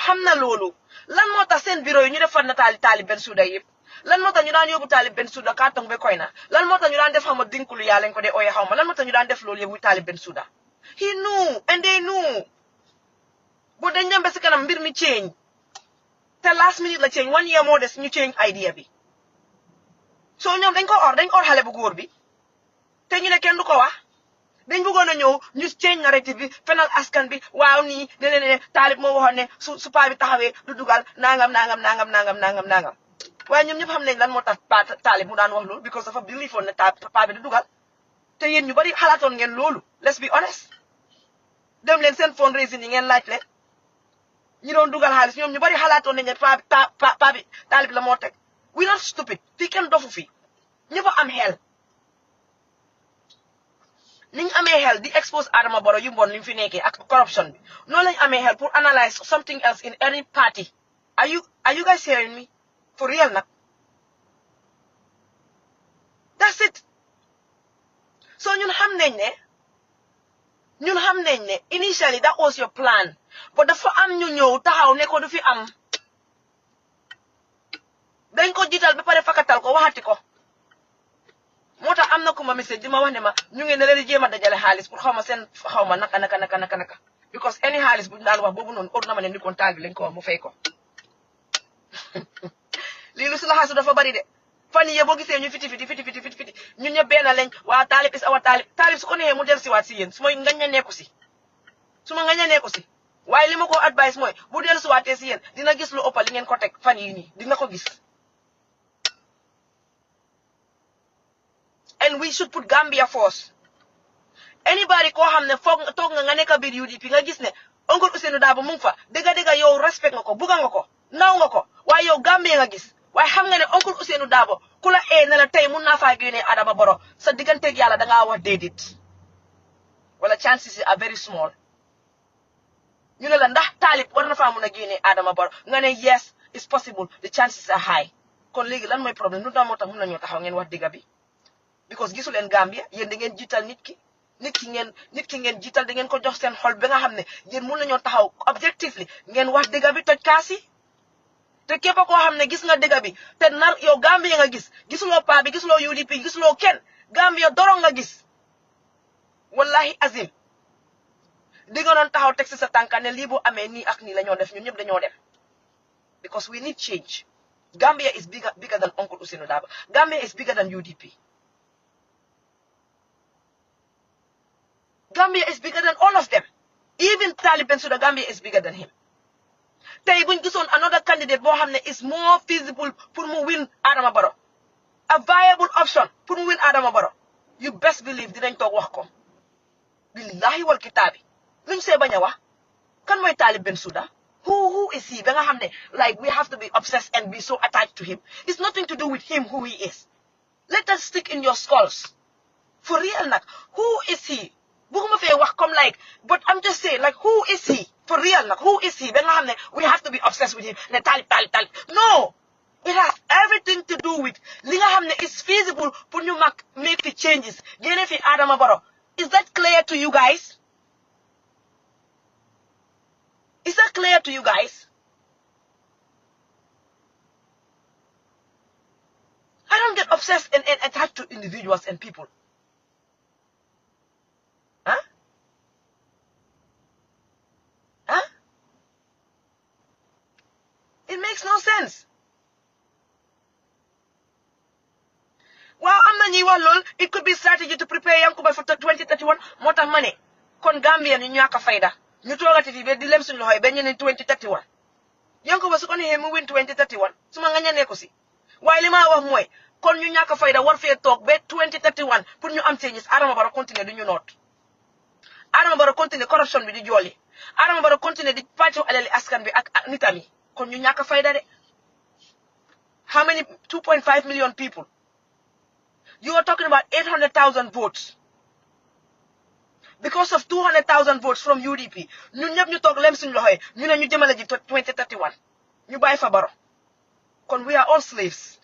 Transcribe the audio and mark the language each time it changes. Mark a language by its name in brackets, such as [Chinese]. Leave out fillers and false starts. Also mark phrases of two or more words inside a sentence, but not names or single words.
[Wolof] xam na loolu lan moo tax seen bureau yi ñu defar na Talib Bensouda yëpp lan moo tax ñu daan yóbbu Talib Bensouda carton be koy na lan moo tax ñu daan def xama dinkulu yaa lañ ko dee ooye xawma lan moo tax ñu daan def loolu yëpp Talib Bensouda [English] he knew and they knew [Wolof] bu dañ dem ba si kanam mbir mi change te [English] last minute [Wolof] la change 1 year moo des ñu [English] change idea [Wolof] bi so ñoom dañ or xale bu góor bi te ñu ne kenn du ko wax dañ bëggoon a ñëw ñu [English] change narrative [Wolof] bi fenal askan bi waaw nii ne Talib moo waxoon ne su paa bi taxawee du dugal nangam waaye ñoom ñëpp xam nañ lan moo tax Talib mu daan wax loolu because dafa believe woon ne paa bi du dugal te yéen ñu bari xalaatoon ngeen loolu [English] let's be honest [Wolof] dem leen seen fundraising yi ngeen laaj leen ñi doon dugal xaalis ñoom ñu bari xalaatoon nañ ne paa bi Talib la moo teg [English] we not stupid [Wolof] fii kenn dofu fi ñëpp am xel niñ amee xel di expose Adama Barrow yu mbon li mu fi nekkee ak corruption bi noonu lañ amee xel pour [English] analyse something else in any party are you guys hearing me for real [Wolof] nag [English] that's it so [Wolof] ñun xam nañ ne [English] initially that was your plan but [Wolof] dafa am ñu ñëw taxaw ne ko du fi am dañ ko jiital ba pare fakatal ko waxati ko moo tax am na ku ma message di ma wax ne ma ñu ngi ne leen di jéem a dajale xaalis pour xawma seen xawma naka because any xaalis bu ñu daan wax boobu noonu óor na ma ne ni kon taal bi lañ ko wax mu fay ko lii lu si la xaasu dafa bari de fan yii boo gisee ñu fiti ñun ñëpp benn lañ waa Talib is awa Talib su ko neexee mu del si waat si yéen su ma ngañ nekku si waaye li ma ko advice mooy bu del si waatee si yéen dina gis lu ëpp li ngeen ko teg fan yii nii dina ko gis. [English] And we should put Gambia first. [Wolof] Anybody koo xam ne foog toog nga nekk biir UDP nga gis ne Uncle Ousainou Darboe mu ngi fa dëgga yow respect nga ko bugga nga ko naw nga ko waaye yow Gambia nga gis waaye xam nga ne Uncle Ousainou Darboe ku la ne la tey mun naa faa génnee Adama Barrow sa digganteeg yàlla dangaa wax déedéet wala [English] chances are very small [Wolof] ñu ne la ndax Talib war na faa mun a génnee Adama Barrow nga ne [English] yes it's possible the chances are high [Wolof] kon léegi lan mooy problème lu tax moo tax mun nañoo taxaw ngeen wax dëgga bi because gisu leen Gambia yéen da ngeen jiital nit ki ngeen jiital da ngeen ko jox seen xol ba nga xam ne yéen mun nañoo taxaw objectively ngeen wax dëgga bi toj kaasi te képp koo xam ne gis nga dëgga bi te nar yow Gambia nga gisuloo paa bi gisuloo UDP gisuloo kenn Gambia dorong nga gis wallahi azim di nga doon taxaw teg si sa tànka ne lii bu amee nii ak nii la ñoo def ñun ñëpp dañoo dem [English] because we need change. Gambia is bigger than Uncle Ousainou Darboe. Gambia is bigger than UDP. Gambia is bigger than all of them. Even Talib Bensouda, Gambia is bigger than him. [Wolof] Tey buñ gisoon [English] another candidate [Wolof] boo xam ne [English] is more feasible [Wolof] pour mu win Adama Barrow, [English] a viable option [Wolof] pour mu win Adama Barrow, [English] you best believe [Wolof] dinañ toog wax ko. [Arabic] Billahi wal kitaabi [Wolof] luñ see bañ a wax kan mooy Talib Bensouda? [English] Who is he? [Wolof] Ba nga xam ne [English] like we have to be obsessed and be so attached to him. It's nothing to do with him who he is. Let us stick in your skulls. For real nag, who is he? [Wolof] Buguma fee wax [English] comme like, but I'm just saying like who is he? For real nag, who is he? [Wolof] Ba nga xam ne [English] we have to be obsessed with him. Ne Talib. No! It has everything to do with [Wolof] li nga xam ne [English] is feasible pour ñu make the changes. [Wolof] Génne fi Adama Barrow. [English] Is that clear to you guys? Is that clear to you guys? I don't get obsessed and attached to individuals and people. Huh? It makes no sense. [Wolof] Wow, am na ñuy wax lool [English] it could be strategy to prepare Yankuba for 2031 [Wolof] moo tax ma ne kon Gambia ñu ñàkk a fayda ñu toogati fi ba di lem suñu loxo yi ba ñu ne 2031 Yankuba su ko neexee mu win 2031 su ma nga ñanee ko si waaye li ma wax mooy kon ñu ñàkk a fayda war fee toog ba 2031 pour ñu am changes Adama Barrow continuer du ñu noot Adama Barrow continuer corruption bi di jooli Adama Barrow continuer di pàccu alali askan bi ak nitam yi kon ñu ñàkk a fayda de [English] how many 2.5 million people you are talking about 800,000 votes. Because of 200,000 votes from UDP, [Wolof] ñun ñëpp ñu toog lem suñu loxo yi ñu ne ñu jëmale ji 2031 ñu bàyyi fa Barrow kon [English] we are all slaves.